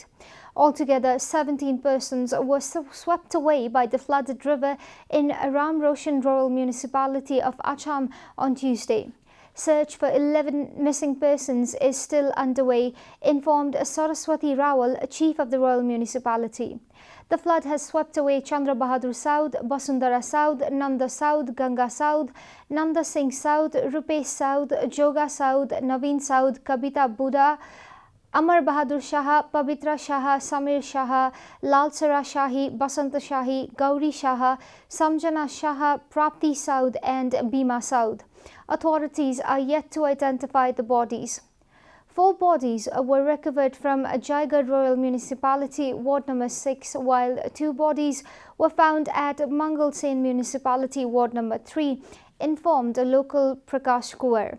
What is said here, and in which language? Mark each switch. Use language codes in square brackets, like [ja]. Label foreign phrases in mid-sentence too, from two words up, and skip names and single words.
[en] Altogether, 17 persons were swept away by the flooded river in Ram Roshan Rural Municipality of Acham on Tuesday. Search for 11 missing persons is still underway, informed Saraswati Rawal, chief of the royal municipality. The flood has swept away Chandra Bahadur Saud, Basundara Saud, Nanda Saud, Ganga Saud, Nanda Singh Saud, Rupesh Saud, Joga Saud, Naveen Saud, Kabita Buddha, Amar Bahadur Shah, Pavitra Shah, Samir Shah, Lalsara Shahi, Basanta Shahi, Gauri Shah, Samjana Shah, Prapti Saud and Bima Saud. Authorities are yet to identify the bodies. 4 bodies were recovered from Jaigarh Royal Municipality, Ward number 6, while 2 bodies were found at Mangal Sen Municipality, Ward number 3, informed a local Prakash Kuwar.